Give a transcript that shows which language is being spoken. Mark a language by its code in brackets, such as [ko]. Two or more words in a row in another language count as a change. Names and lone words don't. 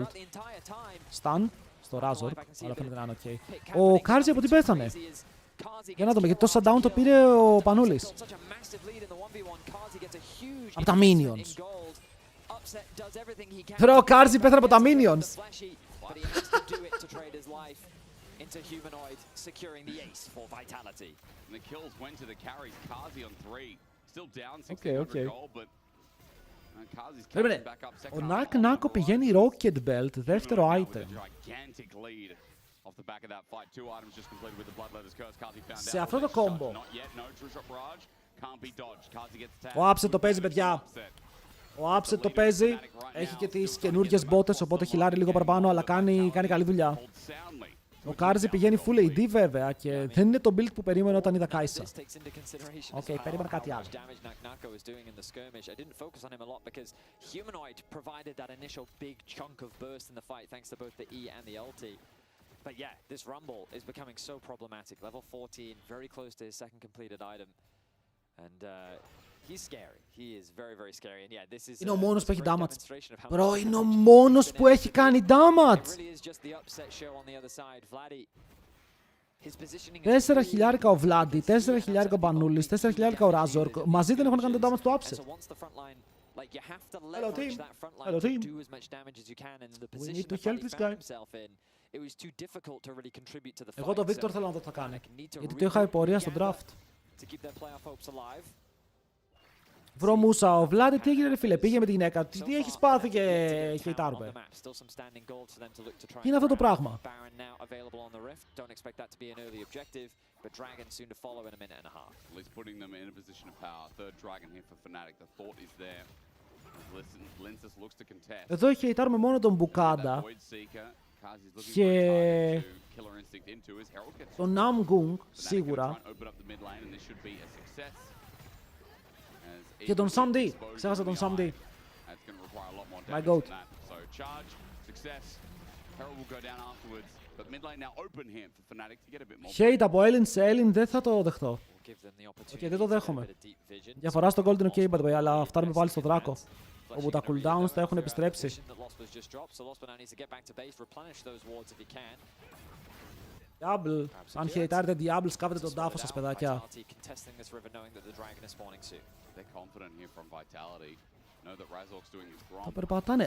[el] Stun στο Razork, αλλά φαίνεται να είναι ok. Ο Κάρζι από τι πέθανε? Για να δούμε, γιατί το shutdown το πήρε ο Πανούλης. Από τα minions. Τώρα ο Κάρζι πέθανε από τα minions. [en] Into humanoid securing the ace for Vitality. And the kills went to the carries. Kazi on 3. Still down 1600 gold, but Kazi's coming back up second. [el] Ο Νακ-Νάκο πηγαίνει Rocket Belt, δεύτερο item. Σε αυτό το combo. Ο Upset το παίζει, παιδιά. Ο Upset το παίζει. Έχει και τις καινούργιες μπότες, οπότε χιλάρει λίγο παραπάνω, αλλά κάνει καλή δουλειά. Ο Κάρζι πηγαίνει full AD βέβαια και δεν είναι το build που περίμενε όταν είδα Κάισα. Οκ, περίμενα κάτι άλλο. [en] But yeah, this Rumble is becoming so problematic. Level 14, very close to his second completed item. And he's scary. He is very, very scary. And yeah, this is [el] Είναι ο μόνος που έχει [en] a great damage. demonstration of how Bro, much [el] είναι ο [en] damage [el] μόνος [en] he's [el] που [en] been [el] έχει κάνει [en] executing. damage. It really is just the upset show on the other side. Vladdy, his positioning is [el] 4 [en] really [el] χιλιάρικα ο Βλάντι, 4 χιλιάρικα ο Μπανούλης, 4 χιλιάρικα ο Ράζορκ. Μαζί δεν έχουν κάνει το damage του [en] And [el] upset. [en] so once the front line, like you have to Hello, leverage team. that front line Hello, to team. do as much damage as you can. And in the We position need to that help Vladdy this found guy. himself in, it was too difficult to really contribute to the fight. [el] Εγώ το [en] So [el] Βίκτορ θέλω να δω τι θα κάνει. [en] need to [el] Γιατί το είχα πορεία στο [en] gather [el] draft. [en] to keep their playoff hopes alive. [el] Βρω Μούσα, ο Βλάντι τι έγινε ρε φίλε, πήγε με τη γυναίκα του. Τι έχεις πάθει και χειτάρουμε. Τι είναι αυτό το πράγμα. [en] But Dragon soon to follow in a minute and a half. At least putting them in a position of power. Third dragon here for Fnatic. The thought is there. Linsus looks to contest. [el] Εδώ χειτάρουμε μόνο τον Μπουκάντα και τον Namgung σίγουρα και τον Samdi. Ξέχασα τον Samdi. [en] My goat. [el] Hate από Έλλην σε Έλλην δεν θα το δεχτώ. Οκ, δεν το δέχομαι. Διαφορά στο Golden OK, [en] by the way, [el] αλλά φτάνουμε πάλι στο Δράκο, όπου τα cooldowns θα έχουν επιστρέψει. Diablo, αν χαιρετάρετε Diablo, σκάβετε τον τάφο σας, παιδάκια. Θα περπατάνε.